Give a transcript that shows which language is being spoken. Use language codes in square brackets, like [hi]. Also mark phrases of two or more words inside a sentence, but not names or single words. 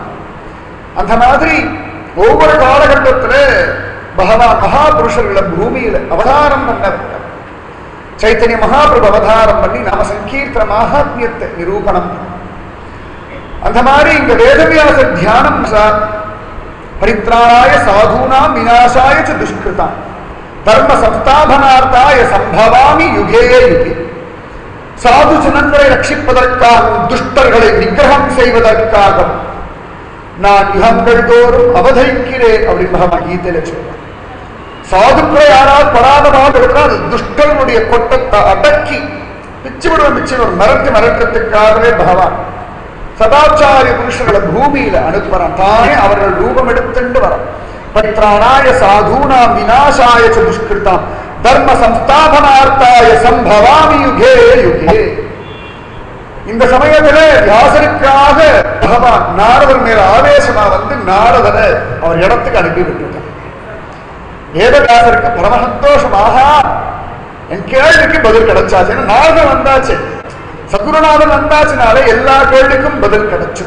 [ta] அந்த மாதிரி ஒவ்வொரு காலகட்டத்துல பகவான் மகாபுருஷர்களை பூமியில அவதாரம் பண்ண சைத்தன்ய மகாபிரபு அவதாரம் பண்ணி நாம சங்கீர்த்தன மகாத்மியத்தை நிரூபணம் பண்ண. அந்த மாதிரி இங்க வேதவியாச தியானம் சார் [sa] परित्राणाय साधूनां विनाशाय च दुष्कृताम् धर्मसंस्थापनार्थाय सम्भवामि युगे युगे. [ta] சாது ஜனங்களை ரட்சிப்பதற்காகவும் துஷ்டர்களை நிகிரகம் செய்வதற்காகவும் நான் யுகங்கள் தோறும் அவதரிக்கிறேன் அப்படின்னு பகவான் கீதையில சொல்றார். சாதுக்களை யாரால் பராதமாக இருக்கிறார், துஷ்டர்களுடைய கொட்டத்தை அடக்கி பிச்சுவிடுவன் மிரட்டுறதுக்காகவே பகவான் சதாச்சாரிய புருஷர்களை பூமியில அனுப்புறான். தானே அவர்கள் ரூபம் எடுத்துட்டு வர. [sa] परित्राणाय साधूनां विनाशाय च दुष्कृताम् धर्मसंस्थापनार्थाय सम्भवामि युगे युगे. [ta] இந்த சமயத்துல வியாசருக்காக பகவான் நாரதர் மேல ஆவேசமா வந்து நாரதரை அவர் இடத்துக்கு அனுப்பி விட்டுட்டார். வேதவியாசருக்கு பரம சந்தோஷமாக என் கேள்விக்கு பதில் கிடைச்சாச்சு. ஏன்னா நாரதர் வந்தாச்சு, சத்குருநாதன் வந்தாச்சுனால எல்லா கேள்விக்கும் பதில் கிடைச்சும்.